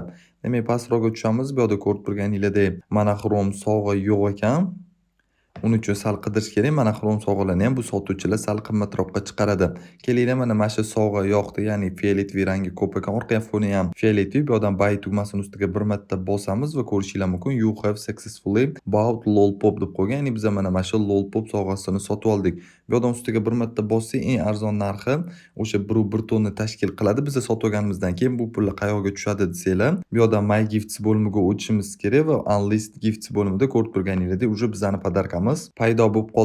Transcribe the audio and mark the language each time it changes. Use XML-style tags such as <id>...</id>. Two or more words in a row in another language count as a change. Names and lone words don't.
<uz>Demak, pastroqqa tushamiz. Bu yoqda ko'rib turganinglardek monoxrom sovg'a yo'q ekan. Uning uchun sal qidirish kerak. Monoxrom sovg'alarni ham bu sotuvchilar sal qimmatroqqa chiqaradi. Kelinglar mana shu sovg'a yoqdi, ya'ni fioletoviy rangi ko'p ekan. Orqa foni ham fioletoviy. Bu yoqdan buy tugmasini ustiga bir marta bosamiz va ko'rishinglar mumkin.</uz> <en>You have successfully bought Lollipop</en> <uz>deb qo'ygan. Ya'ni biz mana shu Lollipop sovg'asini sotib oldik. Bu yoqdan ustiga bir marta bossak, eng arzon narxi o'sha 1 tonni tashkil qiladi. Biz sotib olganimizdan keyin bu pullar qayerga tushadi desanglar, bu yoqdan My Gifts bo'limiga o'tishimiz kerak va Unlist Gifts bo'limida ko'rib turganinglardek uje bizani podarkamiz paydo bo'lib qoldi.</uz>